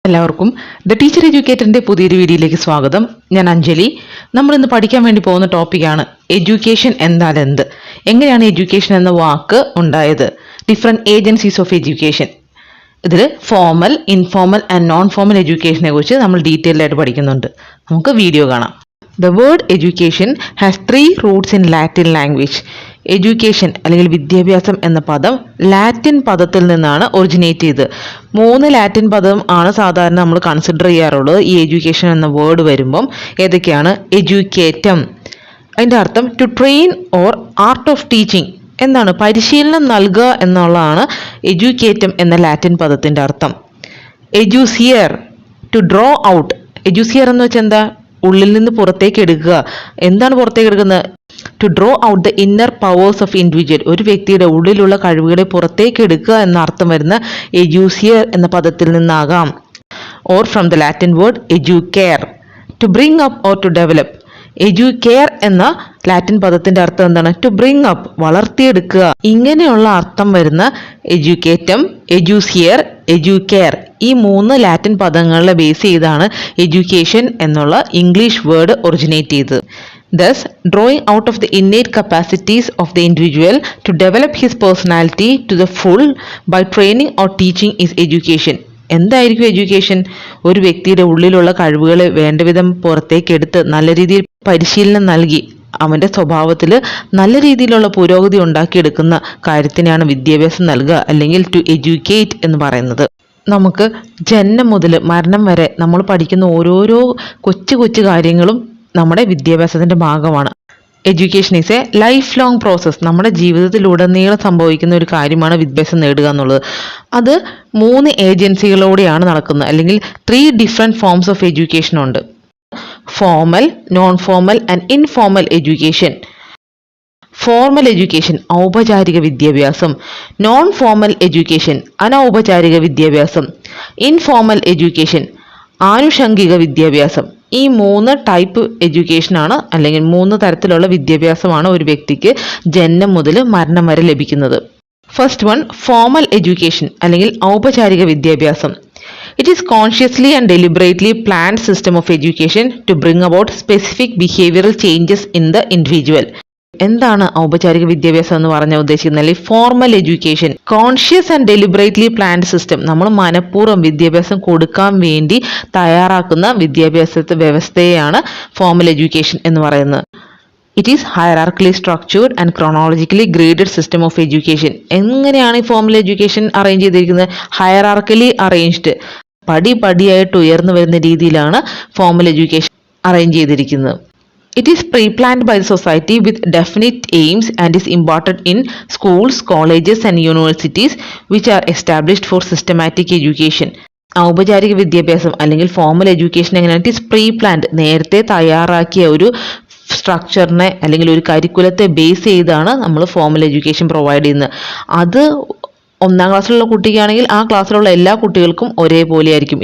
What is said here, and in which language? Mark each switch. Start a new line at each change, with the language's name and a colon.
Malayalam: എല്ലാവർക്കും the teacher എഡ്യൂക്കേറ്ററിന്റെ പുതിയൊരു വീഡിയോയിലേക്ക് സ്വാഗതം. ഞാൻ അഞ്ജലി. നമ്മൾ ഇന്ന് പഠിക്കാൻ വേണ്ടി പോകുന്ന ടോപ്പിക്കാണ് എഡ്യൂക്കേഷൻ എന്നാൽ എന്ത്, എങ്ങനെയാണ് എഡ്യൂക്കേഷൻ എന്ന വാക്ക് ഉണ്ടായത്, ഡിഫറെന്റ് ഏജൻസീസ് ഓഫ് എഡ്യൂക്കേഷൻ. ഇതിൽ formal, informal and non formal എഡ്യൂക്കേഷനെ കുറിച്ച് നമ്മൾ ഡീറ്റെയിൽഡ് ആയിട്ട് പഠിക്കുന്നുണ്ട്. നമുക്ക് വീഡിയോ കാണാം.
English: The word education has three roots in Latin language.
Malayalam: Education അല്ലെങ്കിൽ വിദ്യാഭ്യാസം എന്ന പദം ലാറ്റിൻ പദത്തിൽ നിന്നാണ് ഒറിജിനേറ്റ് ചെയ്തത്. 3 ലാറ്റിൻ പദം ആണ് സാധാരണ നമ്മൾ കൺസിഡർ ചെയ്യാറുള്ളത് ഈ എഡ്യൂക്കേഷൻ എന്ന വേർഡ് വരുമ്പം. ഏതൊക്കെയാണ്? എഡ്യൂക്കേറ്റം, അതിൻ്റെ അർത്ഥം
English: to train or art of teaching
Malayalam: എന്നാണ്, പരിശീലനം നൽകുക എന്നുള്ളതാണ് എഡ്യൂക്കേറ്റം എന്ന ലാറ്റിൻ പദത്തിൻ്റെ അർത്ഥം. എഡ്യൂസിയർ,
English: To draw out.
Malayalam: എഡ്യൂസിയർ എന്ന് വെച്ചാൽ എന്താ? ഉള്ളിൽ നിന്ന് പുറത്തേക്ക് എടുക്കുക. എന്താണ് പുറത്തേക്ക് എടുക്കുന്നത്?
English: To draw out the inner powers of individual.
Malayalam: ഒരു വ്യക്തിയുടെ ഉള്ളിലുള്ള കഴിവുകളെ പുറത്തേക്ക് എടുക്കുക എന്ന അർത്ഥം വരുന്ന എഡ്യൂസിയർ എന്ന പദത്തിൽ നിന്നാകാം.
English: Or from the Latin word എഡ്യൂക്കെയർ, to bring up or to develop.
Malayalam: Educare എന്ന ലാറ്റിൻ പദത്തിന്റെ അർത്ഥം എന്താണ്?
English: to bring up,
Malayalam: വളർത്തിയെടുക്കുക. ഇങ്ങനെയുള്ള അർത്ഥം വരുന്ന എഡ്യൂക്കേറ്റം, എഡ്യൂസിയർ, എഡ്യൂക്കെയർ, ഈ 3 ലാറ്റിൻ പദങ്ങളെ ബേസ് ചെയ്താണ് എഡ്യൂക്കേഷൻ എന്നുള്ള ഇംഗ്ലീഷ് വേർഡ് ഒറിജിനേറ്റ് ചെയ്തത്.
English: Thus, drawing out of the innate capacities of the individual to develop his personality to the full by training or teaching is education.
Malayalam: എന്തായിരിക്കും education? ഒരു വ്യക്തിയുടെ ഉള്ളിലുള്ള കഴിവുകളെ വേണ്ടവിധം പുറത്തേക്ക് എടുത്ത് നല്ല രീതിയിൽ പരിശീലനം നൽകി അവൻ്റെ സ്വഭാവത്തിൽ നല്ല രീതിയിലുള്ള പുരോഗതി ഉണ്ടാക്കിയെടുക്കുന്ന കാര്യത്തിനാണ് വിദ്യാഭ്യാസം നൽകുക, അല്ലെങ്കിൽ ടു എഡ്യൂക്കേറ്റ് എന്ന് പറയുന്നത്. നമുക്ക് ജനനം മുതൽ മരണം വരെ നമ്മൾ പഠിക്കുന്ന ഓരോരോ കൊച്ചു കൊച്ചു കാര്യങ്ങളും നമ്മുടെ വിദ്യാഭ്യാസത്തിൻ്റെ ഭാഗമാണ്.
English: Education is a lifelong process.
Malayalam: നമ്മുടെ ജീവിതത്തിലുടനീളം സംഭവിക്കുന്ന ഒരു കാര്യമാണ് വിദ്യാഭ്യാസം നേടുക എന്നുള്ളത്. അത് 3 ഏജൻസികളോടെയാണ് നടക്കുന്നത്, അല്ലെങ്കിൽ 3 ഡിഫറെൻറ്റ് ഫോംസ് ഓഫ് എഡ്യൂക്കേഷൻ ഉണ്ട്. Formal, non formal and informal education. Formal education ഔപചാരിക വിദ്യാഭ്യാസം, നോൺ ഫോർമൽ എഡ്യൂക്കേഷൻ അനൗപചാരിക വിദ്യാഭ്യാസം, ഇൻഫോർമൽ എഡ്യൂക്കേഷൻ ആനുഷംഗിക വിദ്യാഭ്യാസം. ഈ 3 ടൈപ്പ് എഡ്യൂക്കേഷനാണ്, അല്ലെങ്കിൽ 3 തരത്തിലുള്ള വിദ്യാഭ്യാസമാണ് ഒരു വ്യക്തിക്ക് ജനനം മുതൽ മരണം വരെ ലഭിക്കുന്നത്. ഫസ്റ്റ് വൺ, ഫോർമൽ എഡ്യൂക്കേഷൻ അല്ലെങ്കിൽ ഔപചാരിക വിദ്യാഭ്യാസം.
English: It is consciously and deliberately planned system of education to bring about specific behavioral changes in the individual.
Malayalam: എന്താണ് ഔപചാരിക വിദ്യാഭ്യാസം എന്ന് പറഞ്ഞാൽ ഉദ്ദേശിക്കുന്നത്? അല്ലെങ്കിൽ formal education,
English: Conscious and deliberately planned system.
Malayalam: നമ്മൾ മനഃപൂർവ്വം വിദ്യാഭ്യാസം കൊടുക്കാൻ വേണ്ടി തയ്യാറാക്കുന്ന വിദ്യാഭ്യാസ വ്യവസ്ഥയെയാണ് ഫോർമൽ എഡ്യൂക്കേഷൻ എന്ന് പറയുന്നത്.
English: It is hierarchically structured and chronologically graded system of education.
Malayalam: എങ്ങനെയാണ് ഈ ഫോർമൽ എഡ്യൂക്കേഷൻ അറേഞ്ച് ചെയ്തിരിക്കുന്നത്? ഹയറാർക്കലി അറേഞ്ച്ഡ്, പടിപടിയായിട്ട് ഉയർന്നു വരുന്ന രീതിയിലാണ് ഫോർമൽ എഡ്യൂക്കേഷൻ അറേഞ്ച് ചെയ്തിരിക്കുന്നത്.
English: It is pre-planned by the society with definite aims and is imparted in schools, colleges and universities which are established for systematic education.
Malayalam: ഔപചാരിക വിദ്യാഭ്യാസം അല്ലെങ്കിൽ ഫോർമൽ എഡ്യൂക്കേഷൻ എങ്ങനെയാണ്?
English: it is pre planned,
Malayalam: നേരത്തെ തയ്യാറാക്കിയ ഒരു സ്ട്രക്ചറിനെ അല്ലെങ്കിൽ ഒരു കരിക്കുലത്തെ ബേസ് ചെയ്താണ് നമ്മൾ ഫോർമൽ എഡ്യൂക്കേഷൻ പ്രൊവൈഡ് ചെയ്യുന്നത്. അത് 1ാം ക്ലാസ്സിലുള്ള കുട്ടിക്കാണെങ്കിൽ ആ ക്ലാസ്സിലുള്ള എല്ലാ കുട്ടികൾക്കും ഒരേപോലെ ആയിരിക്കും.